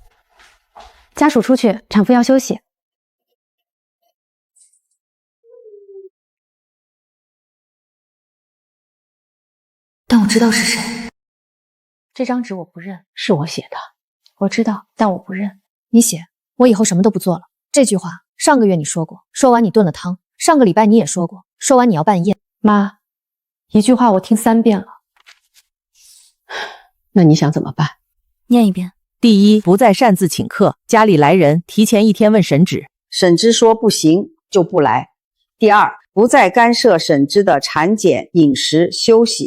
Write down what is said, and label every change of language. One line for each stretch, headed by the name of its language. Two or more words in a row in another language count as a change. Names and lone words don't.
Chinese: 家屬出去，產婦要休息。但我知道是誰。這張紙我不認，是我寫的。我知道，但我不認。你寫，我以後什麼都不做了。這句話上個月你說過，說完你燉了湯。上個禮拜你也說過，說完你要辦宴。媽，一句話我聽3 遍了。那你想怎麼辦？念一遍。第一，不再擅自請客，家裡來人提前1天問沈芷，沈之說不行就不來。第二，不再干涉沈之的產檢、飲食、休息。